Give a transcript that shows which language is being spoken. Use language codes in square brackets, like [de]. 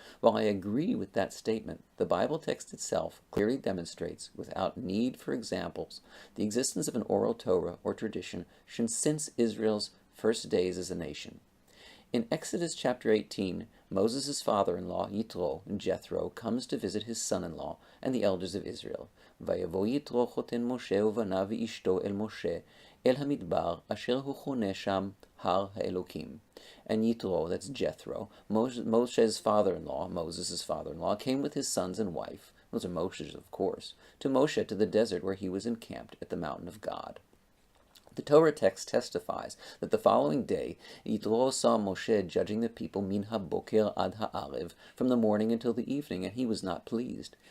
[en] While I agree with that statement, the Bible text itself clearly demonstrates, without need for examples, the existence of an oral Torah or tradition since Israel's first days as a nation. In Exodus chapter 18, Moses' father-in-law, Yitro, Jethro, comes to visit his son-in-law and the elders of Israel. [he] ויבוא יתרו חותן משה ובניו ואשתו אל משה אל המדבר אשר הוא חונה שם הר האלוקים. [en] And Yitro, that's Jethro, Moshe's father-in-law, Moses' father-in-law, came with his sons and wife, those are Moshe's of course, to Moshe to the desert where he was encamped at the mountain of God. The Torah text testifies that the following day, Yitro saw Moshe judging the people [he] min ha-boker ad ha'arev, [en] from the morning until the evening, and he was not pleased.